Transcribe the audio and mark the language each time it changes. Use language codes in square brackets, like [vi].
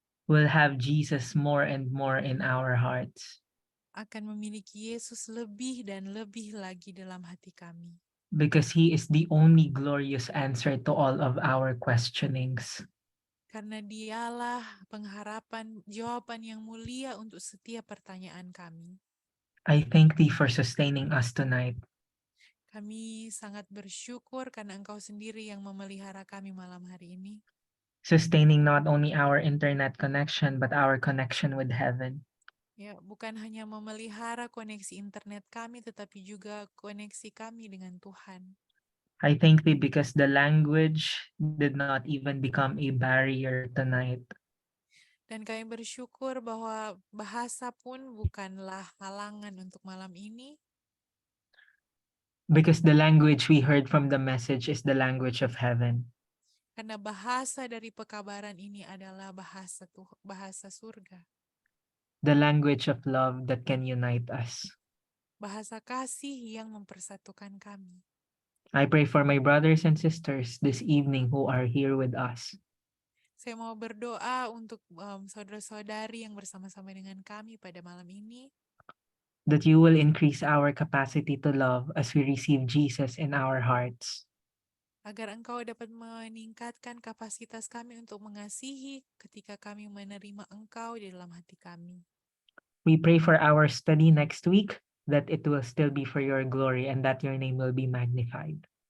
[en] will have Jesus more and more in our hearts, [id] akan memiliki Yesus lebih dan lebih lagi dalam hati kami. [en] because he is the only glorious answer to all of our questionings. [id] Karena dialah pengharapan, jawaban yang mulia untuk setiap pertanyaan kami. [en] I thank thee for sustaining us tonight. [id] Kami sangat bersyukur karena Engkau sendiri yang memelihara kami malam hari ini. [en] Sustaining not only our internet connection, but our connection with heaven. [id] Ya, bukan hanya memelihara koneksi internet kami, tetapi juga koneksi kami dengan Tuhan. [en] I thank thee because the language did not even become a barrier tonight. [id] Dan kami bersyukur bahwa bahasa pun bukanlah halangan untuk malam ini. [en] Because the language we heard from the message is the language of heaven. [id] Karena bahasa dari pekabaran ini adalah bahasa surga. [en] The language of love that can unite us. [id] bahasa kasih yang mempersatukan kami. [en] I pray for my brothers and sisters this evening who are here with us, [id] Saya mau berdoa untuk saudara-saudari yang bersama-sama dengan kami pada malam ini, [en] that you will increase our capacity to love as we receive Jesus in our hearts. [id] agar Engkau dapat meningkatkan kapasitas kami untuk mengasihi ketika kami menerima Engkau di dalam hati kami. [en] We pray for our study next week, that it will still be for your glory and that your name will be magnified.